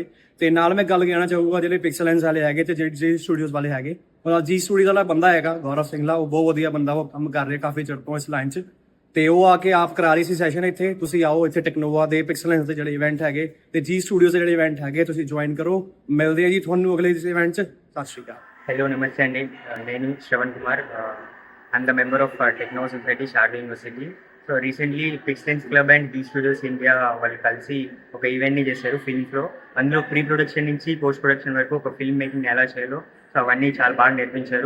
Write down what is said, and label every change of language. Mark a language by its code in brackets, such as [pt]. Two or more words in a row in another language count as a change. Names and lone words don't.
[pa] ਤੇ ਨਾਲ ਮੈਂ ਗੱਲ ਕਹਿਣਾ ਚਾਹੂੰਗਾ ਜਿਹੜੇ ਪਿਕਸਲੈਂਸ ਵਾਲੇ ਹੈਗੇ ਤੇ ਜਿਹੜੇ G Studios ਵਾਲੇ ਹੈਗੇ, ਉਹਦਾ G Studios ਵਾਲਾ ਬੰਦਾ ਹੈਗਾ ਗੌਰਵ ਸਿੰਘਲਾ, ਉਹ ਬਹੁਤ ਵਧੀਆ ਬੰਦਾ, ਉਹ ਕੰਮ ਕਰ ਰਿਹਾ ਕਾਫੀ ਚਿਰ ਤੋਂ ਇਸ ਲਾਈਨ 'ਚ, ਤੇ ਉਹ ਆ ਕੇ ਆਪ ਕਰਾ ਰਹੀ ਸੀ ਸੈਸ਼ਨ ਇੱਥੇ. ਤੁਸੀਂ ਆਓ ਇੱਥੇ ਟੈਕਨੋਵਾ ਦੇ ਪਿਕਸਲੈਂਸ ਦੇ ਜਿਹੜੇ ਇਵੈਂਟ ਹੈਗੇ ਤੇ G Studios ਦੇ ਜਿਹੜੇ ਇਵੈਂਟ ਹੈਗੇ ਤੁਸੀਂ ਜੁਆਇਨ ਕਰੋ. ਮਿਲਦੇ ਆ ਜੀ ਤੁਹਾਨੂੰ ਅਗਲੇ ਇਵੈਂਟ 'ਚ. ਸਤਿ ਸ਼੍ਰੀ ਅਕਾਲ. [te] హలో నమస్తే అండి, నేను శ్రవణ్ కుమార్. [en] I'm the member of Technova Society Sharda University. so recently [te] పిక్సెలెన్స్ క్లబ్ అండ్ G Studios ఇండియా వాళ్ళు కలిసి ఒక ఈవెంట్ని చేశారు ఫిల్మ్స్లో. అందులో [en] pre production [te] నుంచి [en] post production [te] వరకు ఒక [en] film making [te] ఎలా చేయాలో సో అవన్నీ చాలా బాగా నేర్పించారు.